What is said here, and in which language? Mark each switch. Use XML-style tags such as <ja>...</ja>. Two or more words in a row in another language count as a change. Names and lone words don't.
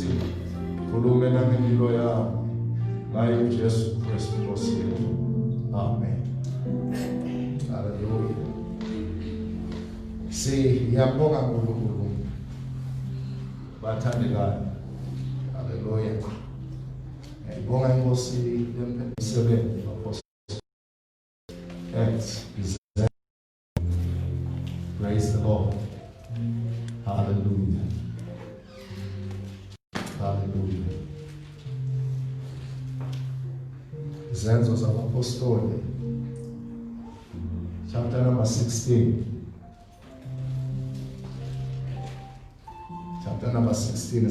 <zu>Khulume nangempilo yakho. Ngaye uJesu Kristu Nkosi yethu.</zu> <en>Amen. Hallelujah.</en> <zu>Siyabonga uNkulunkulu. Bathandekayo. Hallelujah. Ngibonga inkosi lempemisebenzi apostles.</zu> <en>Praise the Lord. Hallelujah. Hallelujah.</en> <zu>Izenzo zabapostoli.</zu> <en>Chapter number 16. Chapter number 16.</en>